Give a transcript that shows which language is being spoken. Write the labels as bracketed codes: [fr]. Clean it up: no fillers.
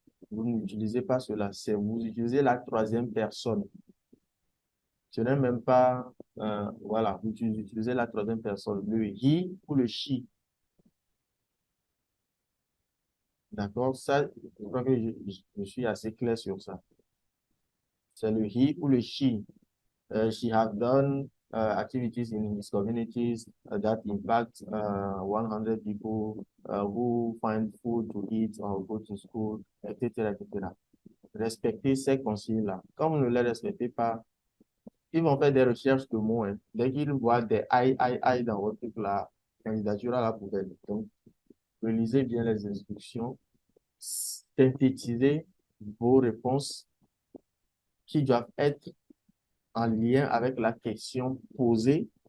[fr] Vous n'utilisez pas cela, c'est vous utilisez la troisième personne. Ce n'est même pas, voilà, vous utilisez la troisième personne, le he ou le she. D'accord? Ça, je crois que je suis assez clair sur ça. C'est le he ou le she. [en] She have done activities in his communities that impact 100 people who find food to eat or go to school, etc., etc. [fr] Respectez ces consignes-là. Quand vous ne les respectez pas, ils vont faire des recherches de mots. Hein. Dès qu'ils voient des I dans votre truc, la candidature à la poubelle. Donc, relisez bien les instructions, synthétisez vos réponses qui doivent être en lien avec la question posée.